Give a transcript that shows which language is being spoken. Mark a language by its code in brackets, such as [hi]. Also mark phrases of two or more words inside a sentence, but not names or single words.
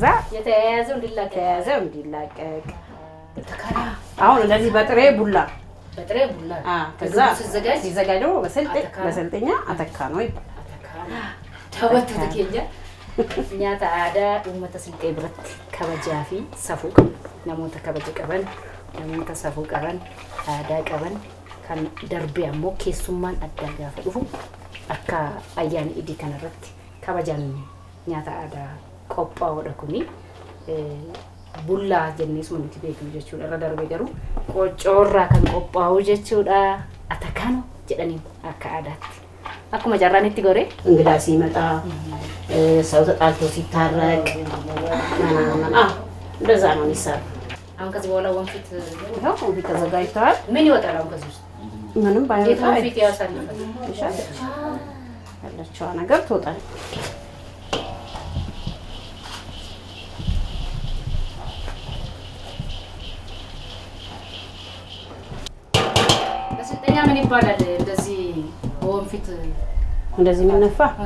[am] የተያያዘው እንዲላቀቅ አሁን እንደዚህ በጥሬ ቡላ ከዛ ሲዘጋጅ ደግሞ በስልጤኛ አተካ ነው ይባላል። ተወት ተከኛ [om] nyaata aadaa uummata Silxee biratti kabajaa fi safuu qaban namoota kabaja qaban namoota safuu qaban aadaa qaban kan darbee ammoo keessummaan adda gaafa dhufu akka ayyaana Iidii kanarratti kabajaan nyaata aadaa qophaa'udha kuni. Bullaa jennees nuti beeknu jechuudha. Irra darbee garuu qocoorraa kan qophaa'u jechuudha. Atakaanoo jedhanii akka aadaatti. Akkuma jarraanitti gore [am] እንግዳ ሲመጣ ሰው ተጣልቶ ሲታረቅ እንደዛ ነው የሚሰራው። አሁን ከዚህ በኋላ ወንፊት ተዘጋጅተዋል። ምን ይወጣል አሁን ከዚህ ውስጥ? ምንም ባይወጣ ወንፊት ያሳልፋል። ያለችዋ ነገር ትወጣል። በስልጠኛ ምን ይባላል እንደዚህ ወንፊት እንደዚህ የሚነፋ